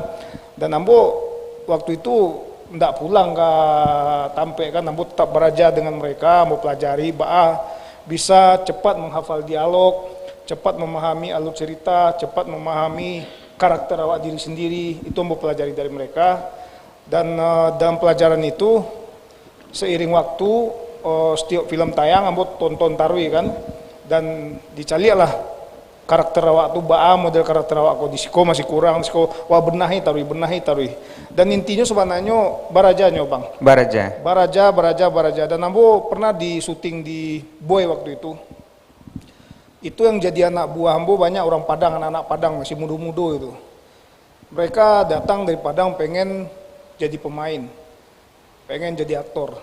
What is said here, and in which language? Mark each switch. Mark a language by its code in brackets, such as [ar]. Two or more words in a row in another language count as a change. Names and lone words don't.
[id] Dan ambo waktu itu ndak pulang ke Tampe kan, ambo tetap beraja dengan mereka, ambo pelajari bisa cepat menghafal dialog, cepat memahami alur cerita, cepat memahami karakter awak diri sendiri. Itu ambo pelajari dari mereka. [min] Dan dalam pelajaran itu seiring waktu setiap film tayang ambo tonton tarui kan, dan dicari lah karakter awak tu model karakter awak ko disiko masih kurang, disiko wah benahi tarui. [id] Dan intinya sebenarnya barajanya bang. Baraja. Dan ambo pernah di syuting di Boy waktu itu. Itu yang jadi anak buah ambo banyak orang Padang, anak-anak Padang masih muda-muda itu. Mereka datang dari Padang pengen jadi pemain, pengen jadi aktor.